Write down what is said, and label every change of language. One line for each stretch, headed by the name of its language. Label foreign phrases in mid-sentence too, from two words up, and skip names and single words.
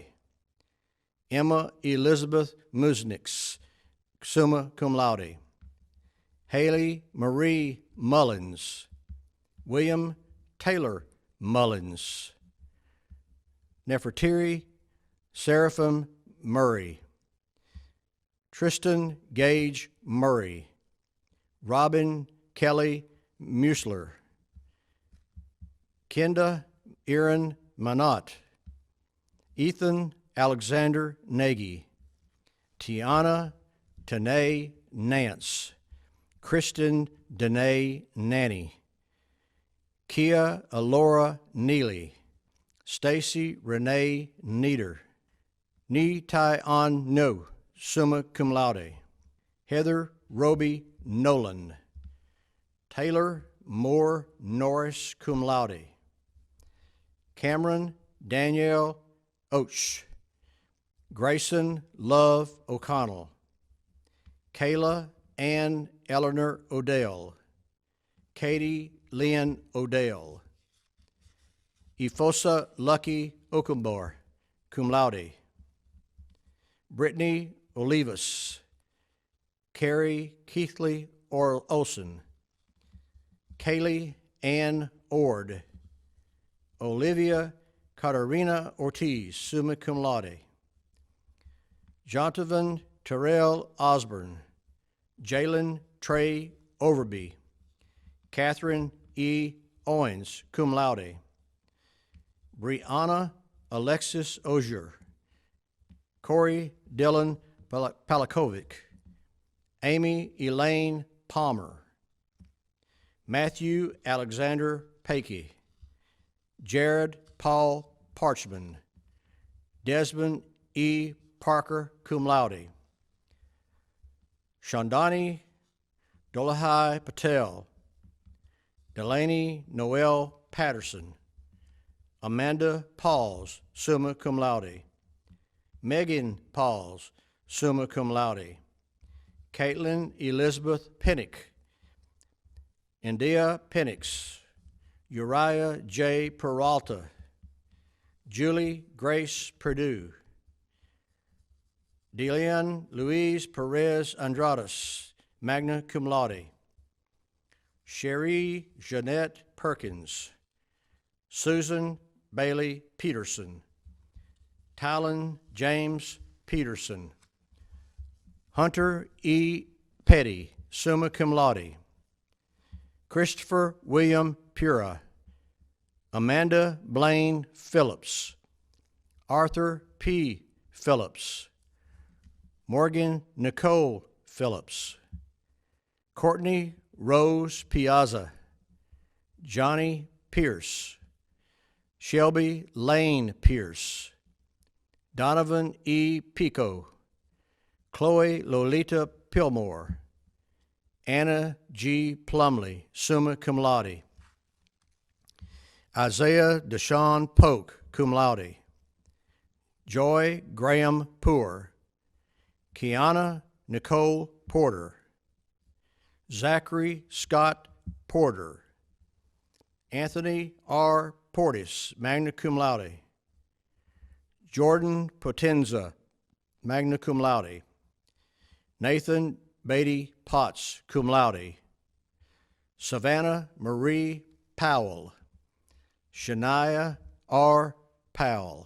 English: Emma Elizabeth Musnix,
Latin: summa cum laude.
English: Haley Marie Mullins. William Taylor Mullins. Nefertiri Seraphim Murray. Tristan Gage Murray. Robin Kelly Musler. Kenda Erin Manott. Ethan Alexander Nagy. Tiana Tanae Nance. Kristen Danae Nanny. Kia Alora Neely. Stacy Renee Nieder. Ni Tai An No,
Latin: summa cum laude.
English: Heather Roby Nolan. Taylor Moore Norris,
Latin: cum laude.
English: Cameron Danielle Oach. Grayson Love O'Connell. Kayla Ann Eleanor Odell. Katie Lynn Odell. Ifosa Lucky Okumbor,
Latin: cum laude.
English: Brittany Olivas. Carrie Keithley Olson. Kaylee Ann Ord. Olivia Katarina Ortiz,
Latin: summa cum laude.
English: Jonathan Terrell Osborne. Jalen Trey Overby. Catherine E. Owens,
Latin: cum laude.
English: Brianna Alexis Ogier. Corey Dylan Palakovic. Amy Elaine Palmer. Matthew Alexander Pakey. Jared Paul Parchman. Desmond E. Parker,
Latin: cum laude.
English: Shandani Dolahai Patel. Delaney Noel Patterson.
Latin: Amanda Pauls, summa cum laude. Megan Pauls, summa cum laude.
English: Caitlin Elizabeth Pennick. India Penix. Uriah J. Peralta. Julie Grace Perdue. Delian Louise Perez Andradas,
Latin: magna cum laude.
English: Cherie Jeanette Perkins. Susan Bailey Peterson. Talon James Peterson. Hunter E. Petty,
Latin: summa cum laude.
English: Christopher William Pura. Amanda Blaine Phillips. Arthur P. Phillips. Morgan Nicole Phillips. Courtney Rose Piazza. Johnny Pierce. Shelby Lane Pierce. Donovan E. Pico. Chloe Lolita Pillmore. Anna G.
Latin: Plumley, summa cum laude. Isaiah Deshaun Polk, cum laude.
English: Joy Graham Poor. Kiana Nicole Porter. Zachary Scott Porter. Anthony R. Portis,
Latin: magna cum laude. Jordan Potenza, magna cum laude.
English: Nathan Beatty Potts,
Latin: cum laude.
English: Savannah Marie Powell. Shania R. Powell.